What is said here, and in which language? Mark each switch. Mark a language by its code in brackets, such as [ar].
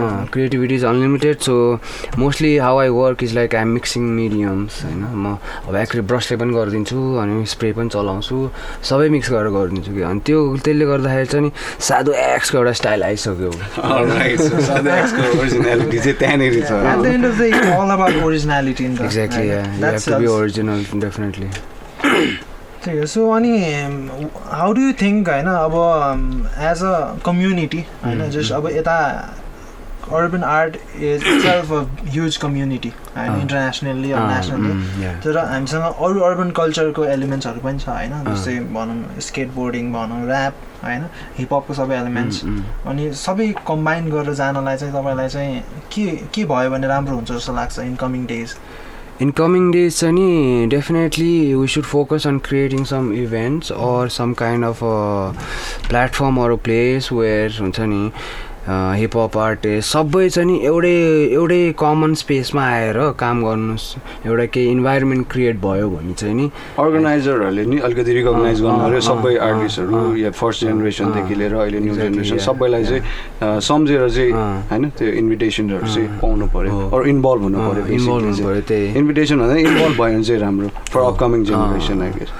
[en] creativity is unlimited so mostly how I work is like I am mixing mediums [ne] होइन म अब actually ब्रसले पनि गरिदिन्छु अनि स्प्रे पनि चलाउँछु सबै मिक्स गरेर गरिदिन्छु कि अनि त्यसले गर्दाखेरि चाहिँ नि SadhuXको एउटा स्टाइल आइसक्यो originality चाहिँ त्यहाँनिर छ [en] at the end of the day it's all about originality in the exactly yeah you have to be original definitely so अनि how do you think [ne] हैन अब [en] as a community हैन just [ne] अब यता [en] urban art is itself a huge community [ne] होइन internationally or nationally तर हामीसँग अरू अर्बन कल्चरको एलिमेन्ट्सहरू पनि छ होइन जस्तै भनौँ स्केट बोर्डिङ भनौँ ऱ्याप होइन हिपहपको सबै एलिमेन्ट्स अनि सबै कम्बाइन गरेर जानलाई चाहिँ तपाईँलाई चाहिँ के भयो भने राम्रो हुन्छ जस्तो लाग्छ in coming days [en] In coming days, definitely we should focus on creating some events or some kind of a platform or a place where hip-hop artists [ne] सबै चाहिँ एउटै कमन स्पेसमा आएर काम गर्नुहोस् एउटा केही इन्भाइरोमेन्ट क्रिएट भयो भने चाहिँ नि अर्गनाइजरहरूले नि अलिकति रिकगनाइज गर्नु पर्यो सबै आर्टिस्टहरू या फर्स्ट जेनेरेसनदेखि लिएर अहिले न्यू जेनेरेसन सबैलाई चाहिँ सम्झेर चाहिँ होइन त्यो इन्भिटेसनहरू चाहिँ पाउनु पर्यो अरू इन्भल्भ हुनु पर्यो त्यही इन्भिटेसन भन्दा इन्भल्भ भयो भने चाहिँ राम्रो [en] for upcoming generation I guess